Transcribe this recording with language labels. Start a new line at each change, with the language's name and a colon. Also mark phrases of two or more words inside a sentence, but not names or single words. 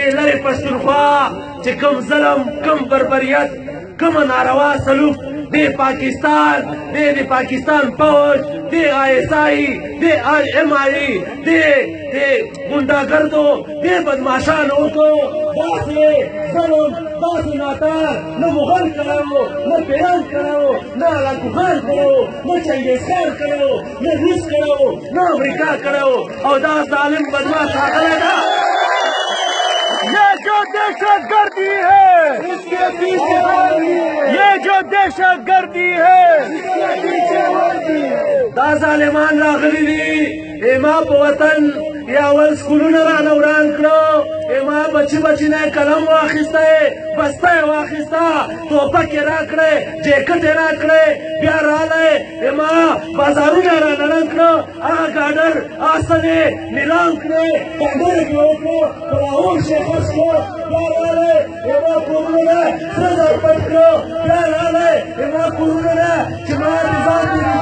Pashto: لرې پښتونخوا چې کوم ظلم کوم بربریت کومه ناروا سلوک د پاکستان د پاکستان فوج د ISI د MI د ګونډاګردو د بدماشانو وکړو داسې ظلم داسې ناتار نه مغل کړی و نه پیران کړی و نه هلاکوخان کړی و نه چنګیزخان کړی و نه روس کړی و نه امریکا کړی و او دا ظالم بدماش راغلی ده
Urdu: یہ جو دہشت گردی ہے اسکے پیچھے یہ جو دہشت گردی ہے اسکے پیچھے
Pashto: دا ظالمان راغلي دي ما په وطن یا اول سکولونه رانه وران کړو ما بچي نه قلم واخیسته بسته یې واخیسته ټوپک یې راکړی جیکټ یې راکړی بیا راغلی ما بازارونه یې رانه رنګ کړو هغه ګاډر اسن یې نیلام کړی ګاډر یې وکړو په لاهور شي خرڅ کړو بیا راغلی ما کورونه سره زر پټ کړو بیا راغلی ما کورونه چې ما نظام دې